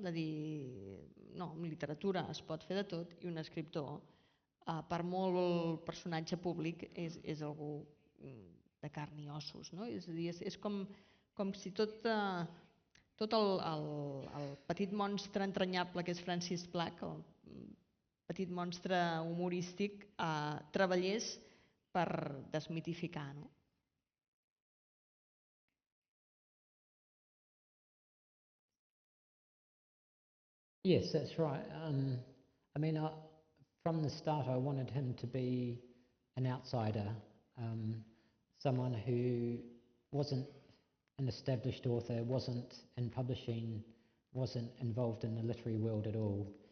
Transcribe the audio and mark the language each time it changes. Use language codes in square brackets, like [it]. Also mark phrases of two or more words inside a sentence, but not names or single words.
[ca] De dir, no, en literatura es pot fer de tot i un escriptor, per molt personatge públic, és algú de carn i ossos, no? És a dir, és com si tot el petit monstre entranyable que és Francis Plack, el petit monstre humorístic, treballés per desmitificar, no? [en] Yes, that's right. I mean, from the start, I wanted him to be an outsider. someone who wasn't an established author, wasn't in publishing, wasn't involved in the literary world at all.